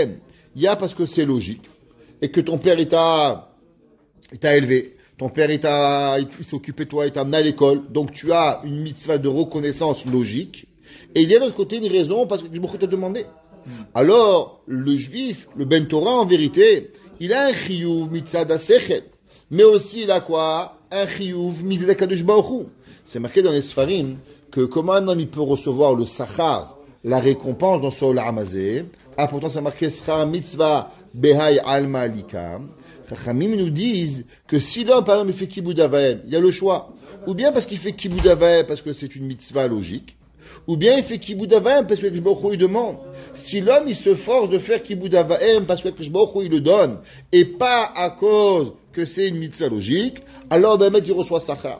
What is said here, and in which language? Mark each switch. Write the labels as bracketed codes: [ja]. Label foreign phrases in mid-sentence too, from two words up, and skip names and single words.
[fr] Il y a parce que c'est logique et que ton père il t'a élevé. Ton père, il s'est occupé de toi, il t'a amené à l'école. Donc, tu as une mitzvah de reconnaissance logique. Et il y a de l'autre côté une raison parce que je me t'a demandé. Alors, le juif, le [he] בן תורה, [fr] en vérité, il a un [he] חיוב מצד השכל. [fr] Mais aussi, il a quoi? Un [he] חיוב מצד הקדוש ברוך הוא. [fr] C'est marqué dans les Sfarim que comment un homme il peut recevoir le sachar, la récompense dans ce [he] עולם הזה. [fr] Ah, pourtant, c'est marqué [arc] שכר מצוה בהאי עלמא ליכא. [fr] Chachamim nous disent que si l'homme, par exemple, il fait [he] כיבוד אב ואם, [fr] il y a le choix. Ou bien parce qu'il fait [he] כיבוד אב ואם [fr] parce que c'est une mitzvah logique. Ou bien il fait [he] כיבוד אב ואם [fr] parce que Akadosh Baruch Hu il demande. Si l'homme il se force de faire [he] כיבוד אב ואם [fr] parce que Akadosh Baruch Hu il le donne, et pas à cause que c'est une mitzvah logique, alors ben il reçoit sachar.